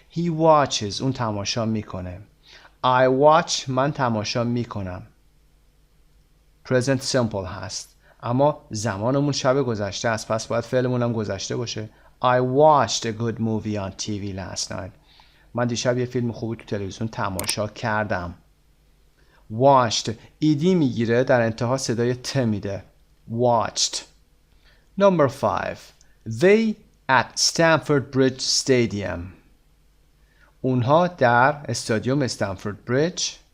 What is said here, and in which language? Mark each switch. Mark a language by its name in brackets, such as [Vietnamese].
[English] He watches [Persian] اون تماشا میکنه. [English] I watch [Persian] من تماشا میکنم. [English] present simple [Persian] هست اما زمانمون شب گذشته است پس باید فعلمون هم گذشته باشه. [English] I watched a good movie on TV last night. [Persian] من دیشب یه فیلم خوبی تو تلویزیون تماشا کردم. watched ایدی میگیره در انتها صدای ت میده. [English] watched. number 5 they at Stamford Bridge Stadium. [Persian] اونها در استادیوم استنفورد بریج.